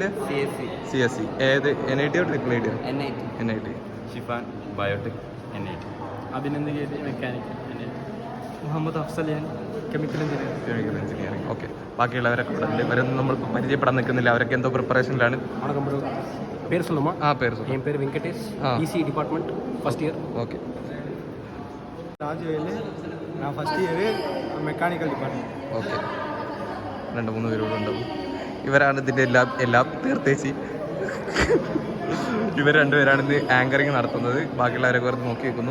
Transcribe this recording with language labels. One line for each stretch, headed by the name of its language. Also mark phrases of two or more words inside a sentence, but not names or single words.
Malayalam: CSC. ഏത്? NIT IIIT? NIT. ഷിഫാൻ, ബയോടെക്, NIT. അഭിനന്ദൻ, മെക്കാനിക്കൽ. മുഹമ്മദ് അഫ്സൽ,
English: chemical engineering.
Malayalam: ഓക്കെ, ബാക്കിയുള്ളവരൊക്കെ ഇവിടെ ഉണ്ട്. ഇവരൊന്നും നമ്മൾ പരിചയപ്പെടാൻ നിൽക്കുന്നില്ല. അവരൊക്കെ എന്തോ പ്രിപ്പറേഷനിലാണ്.
Tamil: പേര് சொல்லுமா? പേര് சொல்லு. என் பேர் வெங்கடேஷ்.
English: EC department first year.
Malayalam: ഓക്കെ. രാജുവേല്, ഞാൻ
English: first year mechanical department.
Malayalam: ഓക്കെ, 2-3 പേരോട് ഉണ്ടാവും. ഇവരാണ് ഇതിൻ്റെ എല്ലാം തീർത്തേച്ചി. ഇവർ 2 പേരാണ് ഇന്ന് ആങ്കറിങ് നടത്തുന്നത്. ബാക്കിയുള്ളവരൊക്കെ വെറുതെ നോക്കി വെക്കുന്നു.